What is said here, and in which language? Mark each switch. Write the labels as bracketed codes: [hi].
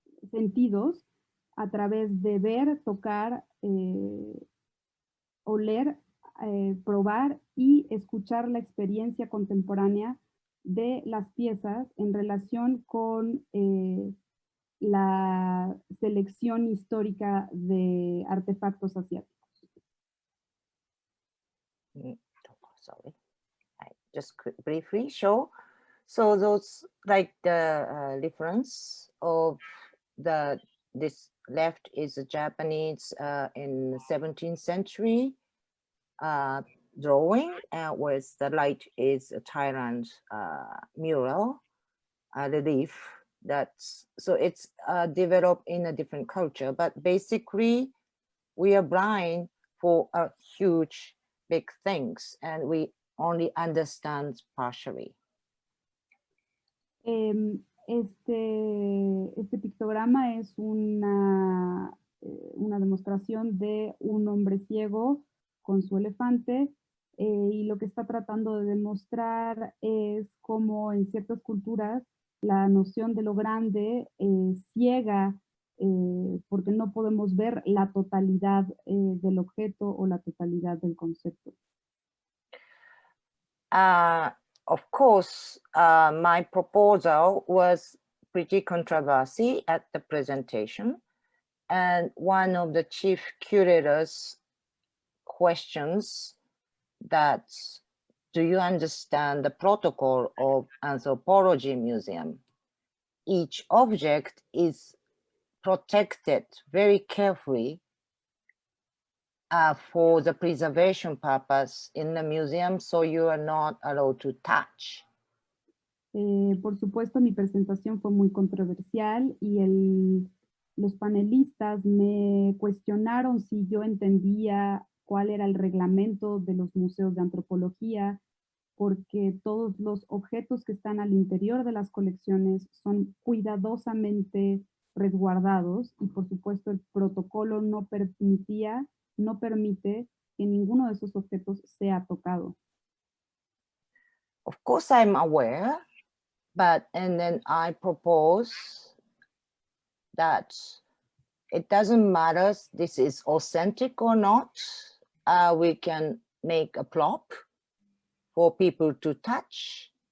[es] sentidos a través de ver, tocar, oler, probar y escuchar la experiencia contemporánea de las piezas en relación con la selección histórica de artefactos asiáticos. [en] Sorry, I just briefly show. So those like the difference of this left is a Japanese in 17th century drawing, whereas the right is a Thailand mural relief. So it's developed in a different culture, but basically we are blind for a huge big things and we only understand partially. [es] Este pictograma es una demostración de un hombre ciego con su elefante, y lo que está tratando de demostrar es cómo en ciertas culturas la noción de lo grande ciega, porque no podemos ver la totalidad del objeto o la totalidad del concepto. [en] Of course, my proposal was pretty controversial at the presentation, and one of the chief curators questions that, do you understand the protocol of anthropology museum? Each object is protected very carefully for the preservation purpose in the museum, so you are not allowed to touch. [es] Por supuesto, mi presentación fue muy controversial y los panelistas me cuestionaron si yo entendía cuál era el reglamento de los museos de antropología, porque todos los objetos que están al interior de las colecciones son cuidadosamente resguardados y por supuesto el protocolo no permite que ninguno de esos objetos sea tocado. [en] Of course, I'm aware, and then I propose that it doesn't matter if this is authentic or not. We can make a prop for people to touch.